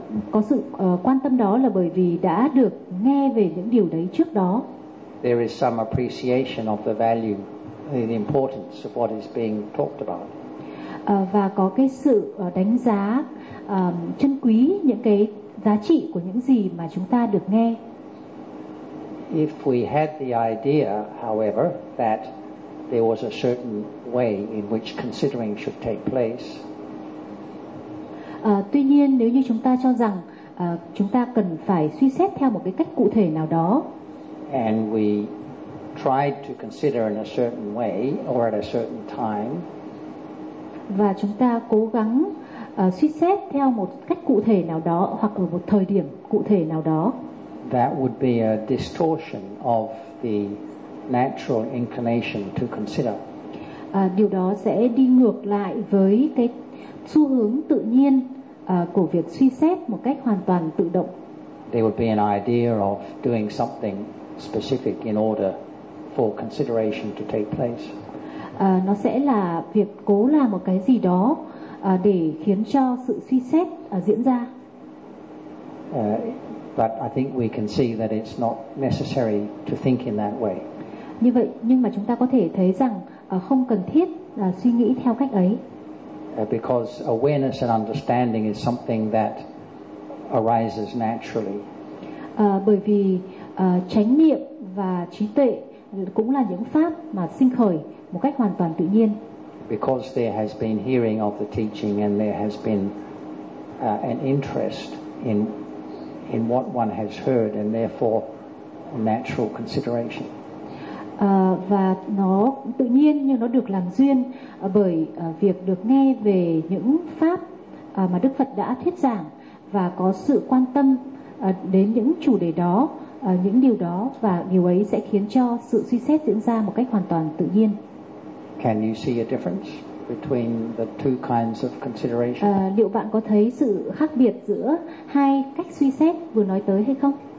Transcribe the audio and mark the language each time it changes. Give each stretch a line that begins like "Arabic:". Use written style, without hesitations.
Vietnamese: Có sự quan tâm đó là bởi vì đã được nghe về những điều đấy trước đó.
English: There is some appreciation of the value and the importance of what is being talked about.
Vietnamese: Và có cái sự đánh giá chân quý những cái giá trị của những gì mà chúng ta được nghe.
English: If we had the idea, however, that there was a certain way in which considering should take place.
Vietnamese: Tuy nhiên, nếu như chúng ta cho rằng chúng ta cần phải suy xét theo một cái cách cụ thể nào đó.
English: And we tried to consider in a certain way or at a certain time.
Vietnamese: Và chúng ta cố gắng suy xét theo một cách cụ thể nào đó hoặc là một thời điểm cụ thể nào đó.
English: That would be a distortion of the natural inclination to consider.
Vietnamese: Điều đó sẽ đi ngược lại với cái xu hướng tự nhiên của việc suy xét một cách hoàn toàn tự động.
English: There would be an idea of doing something specific in order for consideration to take place.
Vietnamese: Nó sẽ là việc cố làm một cái gì đó để khiến cho sự suy xét diễn ra.
English: But I think we can see that it's not necessary to think in that way.
Vietnamese: Như vậy, nhưng mà chúng ta có thể thấy rằng không cần thiết suy nghĩ theo cách ấy.
English: Because awareness and understanding is something that arises naturally.
Vietnamese: Bởi vì chánh niệm và trí tuệ cũng là những pháp mà sinh khởi một cách hoàn toàn tự nhiên.
English: Because there has been hearing of the teaching and there has been an interest in what one has heard and therefore natural consideration.
Vietnamese: Và nó tự nhiên như nó được làm duyên bởi việc được nghe về những pháp mà Đức Phật đã thuyết giảng và có sự quan tâm đến những chủ đề đó, những điều đó, và điều ấy sẽ khiến cho sự suy xét diễn ra một cách hoàn toàn tự nhiên.
English: Can you see a difference between the two kinds of consideration?
Vietnamese: Liệu bạn có thấy sự khác biệt giữa hai cách suy xét vừa nói tới hay không?